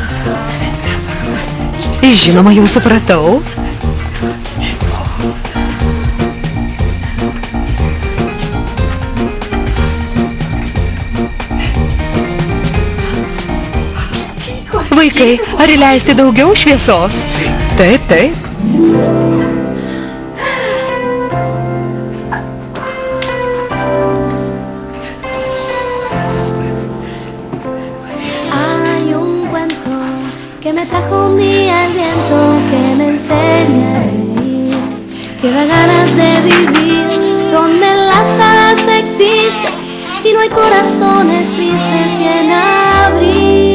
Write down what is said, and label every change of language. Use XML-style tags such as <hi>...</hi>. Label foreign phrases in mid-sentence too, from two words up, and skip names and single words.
<lt>Žinoma, jau supratau. Vaikai, ar įleisti daugiau šviesos? Taip.</lt> <es>Hay un cuento que me trajo un día el viento, que me enseña a reír, que da ganas de vivir, donde las hadas existen y no hay corazones tristes sin abrir.</es>